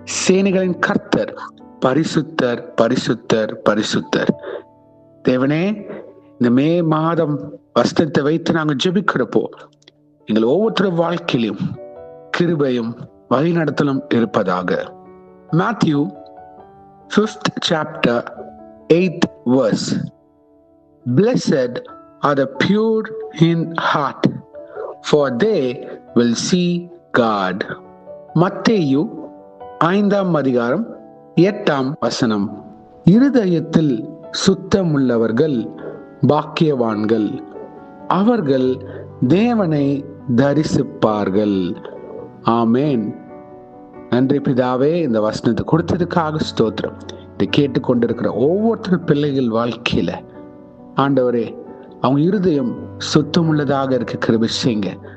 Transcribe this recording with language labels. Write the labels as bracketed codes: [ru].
[ta] சேனைகளின் கர்த்தர் பரிசுத்தர், பரிசுத்தர், பரிசுத்தர். தேவனே, இந்த மே மாதம் வஸ்திரத்தை வைத்து நாங்கள் ஜெபிக்கிறப்போ எங்கள் ஒவ்வொருத்தர் வாழ்க்கையிலும் கிருபையும் வழிநடத்தலும் இருப்பதாக. [en] Matthew 5th chapter 8th verse. Blessed are the pure in heart, for they will see God. [ta] மத்தேயு 5ஆம் அதிகாரம் 8ஆம் வசனம். இருதயத்தில் சுத்தமுள்ளவர்கள் பாக்கியவான்கள், அவர்கள் தேவனை தரிசிப்பார்கள். ஆமேன். நன்றி பிதாவே, இந்த வசனத்தை கொடுத்ததுக்காக ஸ்தோத்திரம். இதை கேட்டுக்கொண்டிருக்கிற ஒவ்வொருத்தர் பிள்ளைகள் வாழ்க்கையில ஆண்டவரே, அவங்க இருதயம் சுத்தமுள்ளதாக இருக்க கிருபை செய்யுங்க.